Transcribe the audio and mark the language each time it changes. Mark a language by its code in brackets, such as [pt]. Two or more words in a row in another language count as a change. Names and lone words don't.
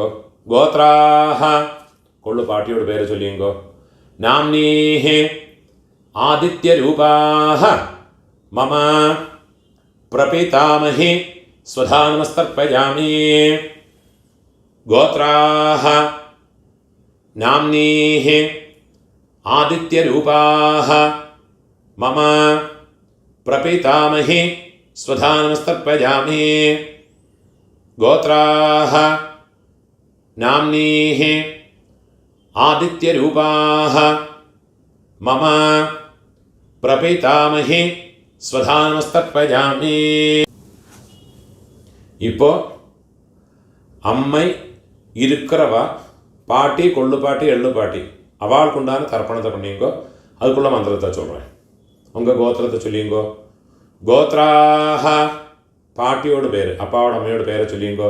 [ta] கோத்ராஹ கொள்ளுப்பாட்டியோட பேர் சொல்லிங்கோ. [sa] നാംനീഹി ആദിത്യരൂപാഹ മമ പ്രപിതാമഹി സ്വധാനമസ്തർപ്പയാമി. ഗോത്രാഹ नाम्नीः आदित्यरूपाः मम प्रपितामही स्वधानमस्तर्पयामि गोत्राः नाम्नीः आदित्यरूपाः मम प्रपितामही स्वधानमस्तर्पयामि [ta] இப்போ அம்மை இருக்கிறவா பாட்டி கொள்ளு பாட்டி எள்ளு பாட்டி அவளுக்கு உண்டான தர்ப்பணத்தை பண்ணிங்கோ. அதுக்குள்ள மந்திரத்தை சொல்கிறேன். உங்கள் கோத்திரத்தை சொல்லிங்கோ. கோத்ராஹ பாட்டியோட பேர், அப்பாவோட அம்மையோட பேரை சொல்லிங்கோ.